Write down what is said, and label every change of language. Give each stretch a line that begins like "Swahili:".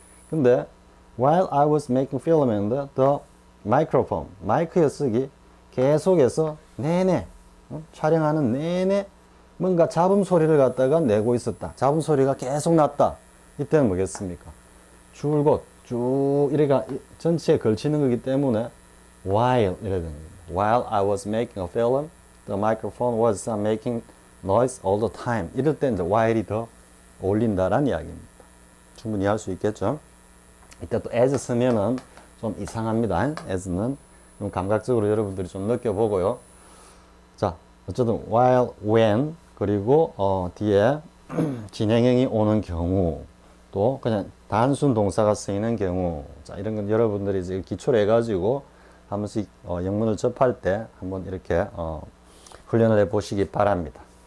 Korean: 근데
English: while I was making film and the microphone,
Korean: 마이크에 쓰기 계속해서 내내 촬영하는 내내 뭔가 잡음 소리를 갖다가 내고 있었다. 잡음 소리가 계속 났다. 이때는 뭐겠습니까? 줄곧 쭉 이래가 전체에 걸치는 거기 때문에 while 이래 되는 겁니다.
English: While I was making a film, the microphone was making noise all the time.
Korean: 이럴 때 이제 while이 더 어울린다라는 이야기입니다. 충분히 할 수 있겠죠? 이때 또 as 쓰면은 좀 이상합니다. as는 좀 감각적으로 여러분들이 좀 느껴보고요. 자, 어쨌든 while, when 그리고 뒤에 진행형이 오는 경우 또 그냥 단순 동사가 쓰이는 경우 자 이런 건 여러분들이 이제 기초로 해가지고 한 번씩 영문을 접할 때 한번 이렇게 훈련을 해 보시기 바랍니다.